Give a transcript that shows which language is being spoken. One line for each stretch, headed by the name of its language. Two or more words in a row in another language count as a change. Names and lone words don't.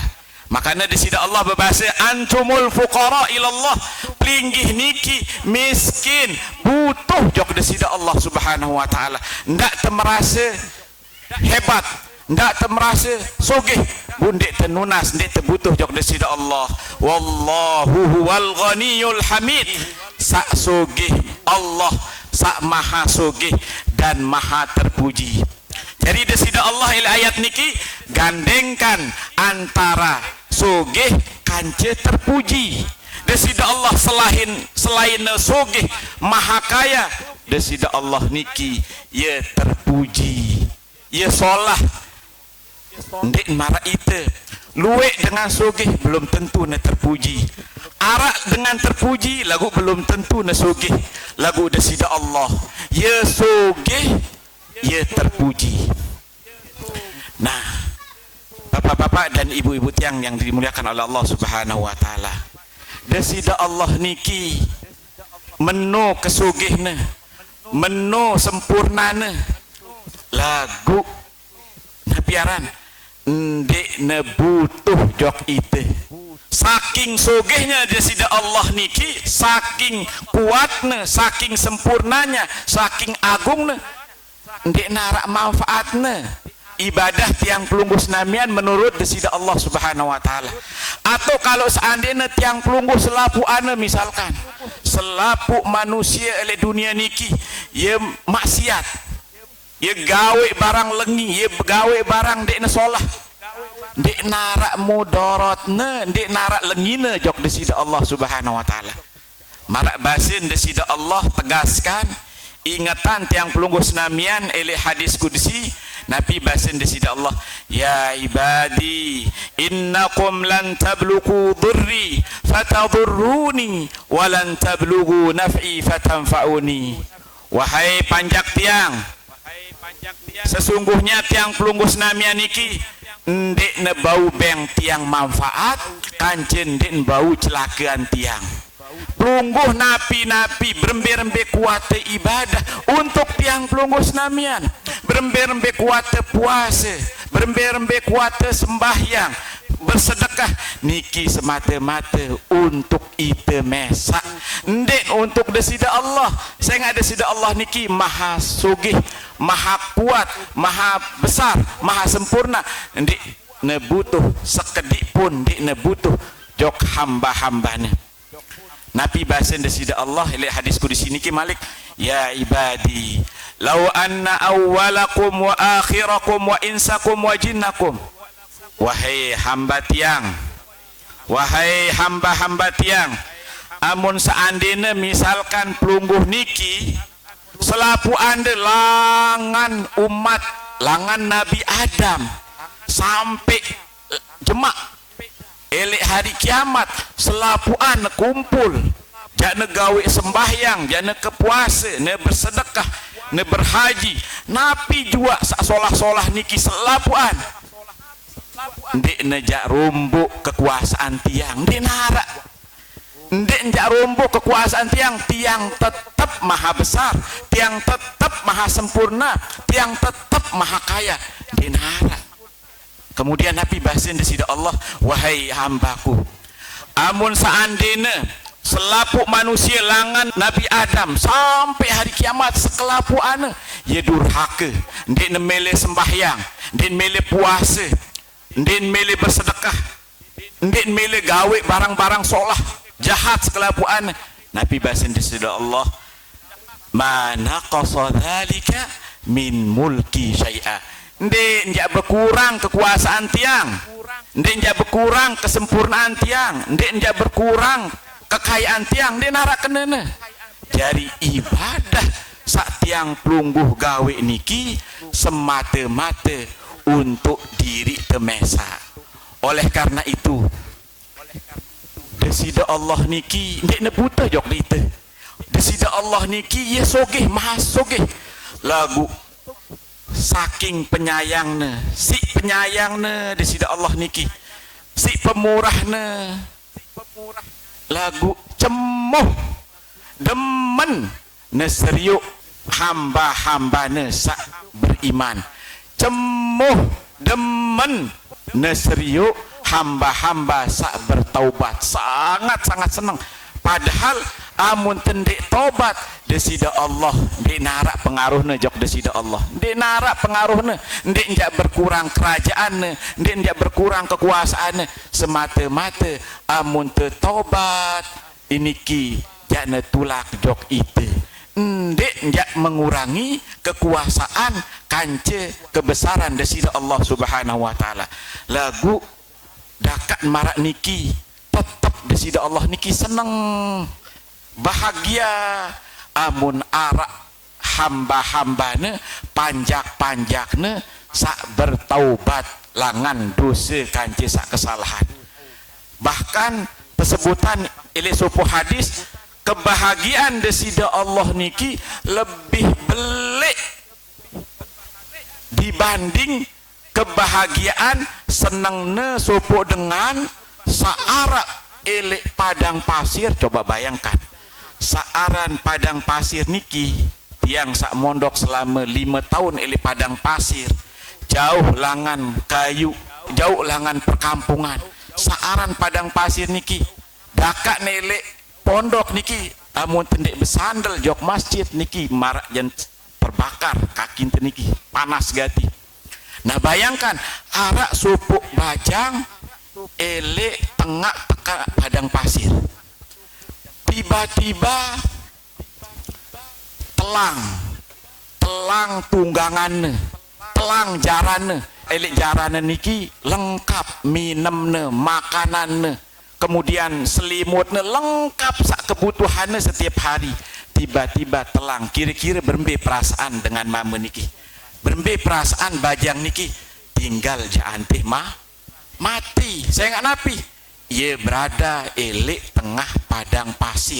Sasak: Makanya desida Allah berbahasa
Arabic: أنتم الفقراء إلى الله,
Sasak: pelinggih niki miskin butuh jok desida Allah
Arabic: سبحانه وتعالى.
Sasak: Ndak temerasa hebat, ndak temerasa sugih, bundek tenunas, ndak terbutuh jok desida Allah.
Arabic: والله هو الغني الحميد.
Sasak: Sak sugih Allah, sak maha sugih dan maha terpuji. Jadi desida Allah ila ayat niki gandengkan antara sugih kance terpuji. Desida Allah selain sugih maha kaya, desida Allah niki ye terpuji, ye solah. Ndek mara ite luwe dengan sugih belum tentu na terpuji. Arak dengan terpuji lagu belum tentu na sugih. Lagu desida Allah ye sugih ye terpuji. Nah,
Indonesian: bapak-bapak dan ibu-ibu
Sasak: tiang
Indonesian: yang dimuliakan oleh
Sasak: Allah
Arabic: سبحانه وتعالى,
Sasak: desida Allah niki menu kesugihna, menu sempurnana. Lagu napiaran ndek ne butuh jok ite. Saking sugihnya desida Allah niki, saking kuatna, saking sempurnanya, saking agungna, ndek narak manfaatna ibadah tiang pelungguh senamian menurut desida Allah
Arabic: سبحانه وتعالى.
Indonesian: Atau kalau seandainya
Sasak: tiang pelungguh selapu ana, misalkan selapu manusia oleh dunia niki ye maksiat, ye gawe barang lengi, ye gawe barang dek na solah, dek narak mudaratna, dek narak lengina jok desida Allah
Arabic: سبحانه وتعالى.
Sasak: Marak basin desida Allah tegaskan ingatan tiang pelungguh senamian oleh hadis kudsi. Nabi basin desida Allah,
Arabic: يا عبادي إنكم لن تبلغوا ضري فتضروني ولن تبلغوا نفعي فتنفعوني.
Sasak: Wahai panjak tiang, sesungguhnya tiang pelungguh senamian niki ndek ne bau beng tiang manfaat, kancen ndek bau celakaan tiang. Pelungguh napi-napi berembe-rembe kuat ibadah untuk tiang pelungguh senamian, berembe-rembe kuat puasa, berembe-rembe kuat sembahyang, bersedekah niki semata-mata untuk ite mesak, ndek untuk desida Allah.
Indonesian: Saya nggak
Sasak: desida Allah niki maha sugih, maha kuat, maha besar, maha sempurna. Ndek ne butuh sekedik pun, ndek ne butuh jok hamba-hambanya. Nabi bahasan desida Allah oleh hadis kudsi niki malik,
Arabic: يا عبادي لو أن أولكم وآخركم وإنسكم وجنكم.
Sasak: Wahai hamba tiang, wahai hamba-hamba tiang, amun seandainya misalkan pelungguh niki selapu anda langan umat, langan Nabi Adam sampai jemak elek hari kiamat, selapuan kumpul jana gawe sembahyang, jana kepuasa, ne bersedekah, ne berhaji, napi jua sak solah-solah niki selapuan ndek nejak rombok kekuasaan tiang, ndek narak, ndek nejak rombok kekuasaan tiang. Tiang tetap maha besar, tiang tetap maha sempurna, tiang tetap maha kaya, ndek narak. Kemudian Nabi bahasin desida Allah, wahai hambaku, amun seandainya selapuk manusia langan Nabi Adam sampai hari kiamat sekelapu ana ye durhaka, ndek nemele sembahyang, ndek mele puasa, ndek mele bersedekah, ndek mele gawe barang-barang solah, jahat sekelapu ana. Nabi bahasin desida Allah,
Arabic: ما نقص ذلك من ملكي شيئا.
Sasak: Ndek njak berkurang kekuasaan tiang, ndek njak berkurang kesempurnaan tiang, ndek njak berkurang kekayaan tiang dia narak kenana. Jadi ibadah sak tiang pelungguh gawe niki semata-mata untuk diri temesa.
Indonesian: Oleh karena itu
Sasak: desida Allah niki ndek ne buta jok kita. Desida Allah niki ye sogeh maha sogeh. Lagu saking penyayangna, si penyayangna desida Allah niki. Si pemurahna lagu cemuh demen neseriuk hamba-hambana sak beriman. Cemuh demen neseriuk hamba-hamba sak bertaubat.
Indonesian: Sangat-sangat senang.
Sasak: Padahal amun tendek taubat desida Allah ndek narak pengaruhna jok desida Allah. Ndek narak pengaruhna, ndek njak berkurang kerajaanna, ndek njak berkurang kekuasaanna. Semata-mata amun te taubat iniki jakna tulak jok itu. Ndek njak mengurangi kekuasaan kance kebesaran desida Allah
Arabic: سبحانه وتعالى.
Sasak: Lagu dakat marak niki tetap desida Allah niki seneng bahagia amun arak hamba-hambana panjak-panjakna sak bertaubat langan dosa kance sak kesalahan. Bahkan tesebutan ilih supu hadis kebahagiaan desida Allah niki lebih belik dibanding kebahagiaan senengne sopo dengan saarak elek padang pasir.
Indonesian: Coba bayangkan
Sasak: saaran padang pasir niki tiang sak mondok
Indonesian: selama 5 tahun
Sasak: elek padang pasir, jauh langan kayu, jauh langan perkampungan. Saaran padang pasir niki dakak nelek pondok niki amun tendek besandel jok masjid niki marak jan terbakar kaki niki panas gati. Nah bayangkan arak supuk bajang elek tengah teka padang pasir, tiba-tiba telang tunggangan, telang jaran, elek jaran niki lengkap minemne, makananne, kemudian selimutne lengkap sak kebutuhannya
Indonesian: setiap hari.
Sasak: Tiba-tiba telang, kira-kira berembe perasaan dengan mama niki, berembe perasaan bajang niki tinggal jantih mati.
Indonesian: Saya nggak
Sasak: napi,
Indonesian: ia berada
Sasak: elek tengah padang pasir.